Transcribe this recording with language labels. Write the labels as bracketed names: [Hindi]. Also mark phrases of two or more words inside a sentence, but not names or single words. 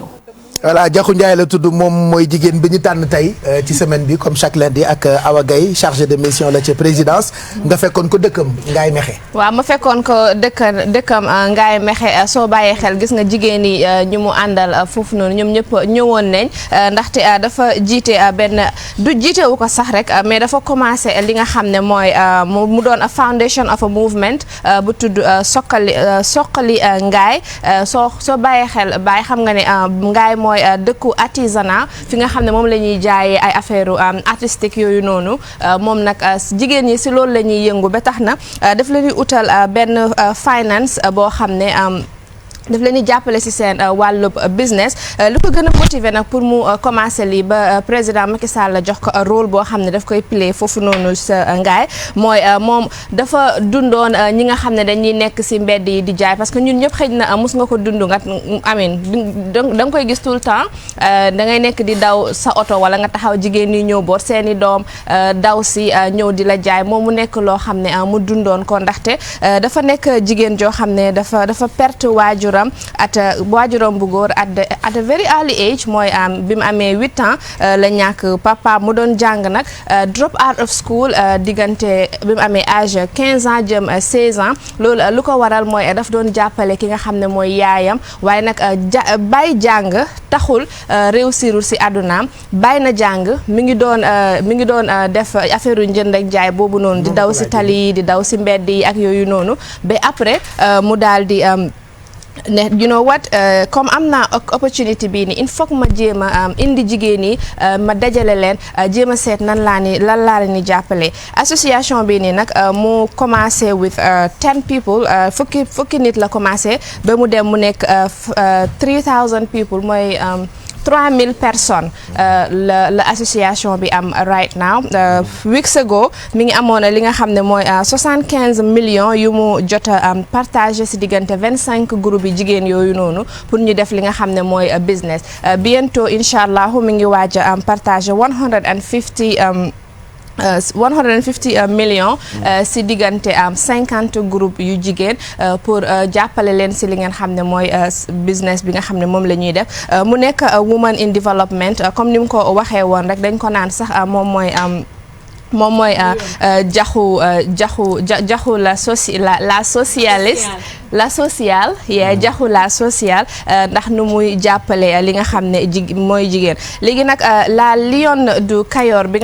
[Wolof] voilà Diakhou Ndiaye la tudd moom mooy jigéen bi ñu tànn tey ci semaine bi [French] comme chaque lundi [Wolof] ak Awa Gaye [French] chargé de mission [Wolof] la ci présidence nga fekkoon ko dëkkam Ngaye Mékhé. waaw ma fekkoon ko dëkkam Ngaye Mékhé soo bàyyee xel gis nga jigéen yi ñu mu àndal foofu noonu ñoom ñëpp ñëwoon nañ ndaxte dafa jiite benn du jiitewu ko sax rek mais dafa commencé li nga xam ne mooy mu doon [English] a foundation of a movement [Wolof] bu tudd soqali Ngaye soo bàyyee xel bàyyi xam nga ne Ngaye mooy dëkku artisanat fi nga xam ne moom la ñuy jaayee ay [French] affaire artistique [Wolof] yooyu noonu moom nag jigéen ñi si loolu la ñuy yëngu ba tax na daf leen di utal benn finance boo xam ne daf leen di jàppale si seen wàllub business lu ko gën a motiver nag pour mu commencer lii ba président Macky Sall la jox ko rôle boo xam ne daf koy play foofu noonu sa Ngaye mooy moom dafa dundoon ñi nga xam ne dañuy nekk si mbedd yi di jaay [French] parce que [Wolof] ñun ñëpp xëj na mus nga ko dund nga amin da nga koy gis [French] tout le temps [Wolof] da ngay nekk di daw sa oto wala nga taxaw jigéen ñi ñëw boot seeni doom daw si ñëw di la jaay moom mu nekk loo xam ne mu dundoon ko ndaxte dafa nekk jigéen joo xam ne dafa perte waajuram waajuram bu góor [English] at a very early age [Wolof] mooy bi mu amee 8 ans la ñàkk papa mu doon jàng nag [English] drop out of school [Wolof] diggante bi mu amee âge 15 ans jëm 16 ans loolu lu ko waral mooy daf doon jàppale ki nga xam ne mooy yaayam waaye nag bàyyi jàng taxul réussirul si àddunaam bàyyi na jàng mi ngi doon def affaire yu njënd ak jaay boobu noonu di daw si tali yi di daw si mbedd yi ak yooyu noonu ba après mu daal di ne [English] you know what [Wolof] comme am naa opportunité bii nii [French] il faut que [Wolof] ma jéem a indi jigéen ñi ma dajale leen jéem a seet lan laa leen di jàppale association bii nii nag mu commencé [English] with 10 people [Wolof] fukki nit la commencé ba mu dem mu nekk [English] 3000 people [Wolof] mooy [French] 3000 personnes [Wolof] la association bi am [English] right now weeks ago [Wolof] mi ngi amoon li nga xam ne mooy 75 millions yu mu jot a partagé si diggante 25 groupes yi jigéen yooyu noonu pour ñu def li nga xam ne mooy business bientôt [Arabic] إن شاء الله [Wolof] mi ngi waaj a partagé 150 millions si diggante 50 groupes yu jigéen pour jàppale leen si li ngeen xam ne mooy business bi nga xam ne moom la ñuy def mu nekk [English] woman in development [Wolof] comme ni mu ko waxee woon rek dañ ko naan sax moom mooy jaxu [French] la socialiste la sociale [Wolof] jaxu [French] la sociale [Wolof] ndax nu muy jàppale li nga xam ne mooy jigéen léegi nag la Lionne du Kayor bi